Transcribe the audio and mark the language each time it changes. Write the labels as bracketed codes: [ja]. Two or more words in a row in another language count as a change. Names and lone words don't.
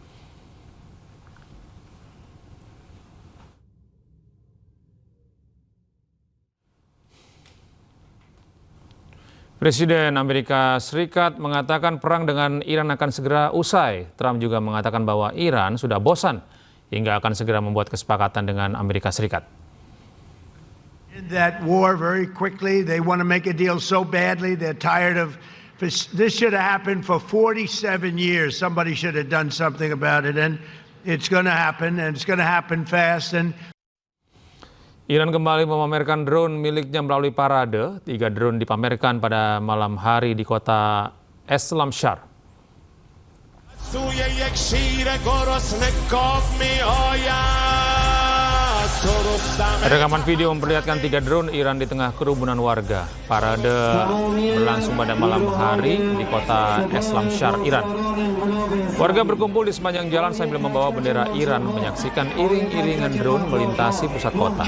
[id] Presiden Amerika Serikat mengatakan perang dengan Iran akan segera usai. Trump juga mengatakan bahwa Iran sudah bosan hingga akan segera membuat kesepakatan dengan Amerika Serikat. [en] In that war very quickly, they want to make a deal so badly, they're tired of this. Should have happened for 47 years. Somebody should have done something about it, and it's going to happen, and it's going to happen fast. And [id] Iran kembali memamerkan drone miliknya melalui parade. 3 drone dipamerkan pada malam hari di kota Eslamshar. [fa] سوی یک شیر گرسنه گاو می‌آید. [id] Rekaman video memperlihatkan 3 drone Iran di tengah kerumunan warga. Parade berlangsung pada malam hari di kota Eslamshar, Iran. Warga berkumpul di sepanjang jalan sambil membawa bendera Iran menyaksikan iring-iringan drone melintasi pusat kota.